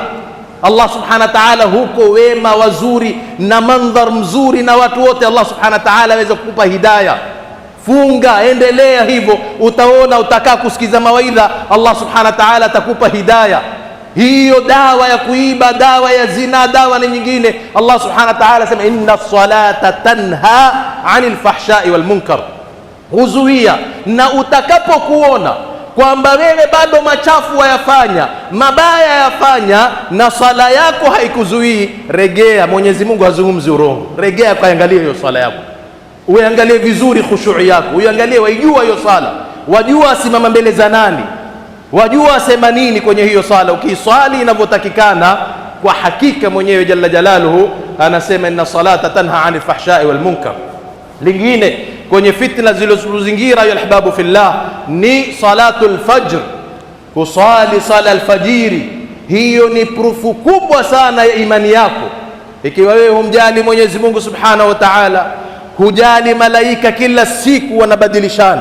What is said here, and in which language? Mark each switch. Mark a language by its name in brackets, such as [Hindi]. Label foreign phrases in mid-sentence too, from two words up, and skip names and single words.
[Arabic] الله سبحانه وتعالى [Swahili] huko wema wazuri na mandhar mzuri na watu wote, [Arabic] الله سبحانه وتعالى [Swahili] aweza kukupa hidayah. Funga, endelea hivyo, utaona utakaa kusikiza mawaidha, [Arabic] الله سبحانه وتعالى [Swahili] atakupa hidayah. Hiyo dawa ya kuiba, dawa ya zina, dawa na nyingine, [Arabic] الله سبحانه وتعالى [Swahili] sema [Arabic] إن الصلاة تنهى عن الفحشاء والمنكر, [Swahili] huzuia. Na utakapokuona kwamba wewe bado machafu wayafanya, mabaya yafanya, na sala yako haikuzuii, regea. Mwenyezi Mungu hazungumzi urongo. Regea, kaangalia hiyo sala yako, uangalie vizuri khushu'i yako, uangalie, waijua hiyo sala, wajua simama mbele za nani, wajua sema nini kwenye hiyo sala. Ukiswali inavyotakikana, kwa hakika mwenyewe [Arabic] جل جلاله [Swahili] anasema [Arabic] إن الصلاة تنهى عن الفحشاء والمنكر. [Swahili] Lingine kwenye fitna zilizozingira ya [Arabic] أحباب في الله [Swahili] ni [Arabic] صلاة الفجر, [Swahili] kusali sala alfajiri. Hiyo ni prufu kubwa sana ya imani yako. Ikiwa wewe humjali [Arabic] Mwenyezi Mungu subhanahu wa ta'ala, [Swahili] hujali malaika kila siku wanabadilishana.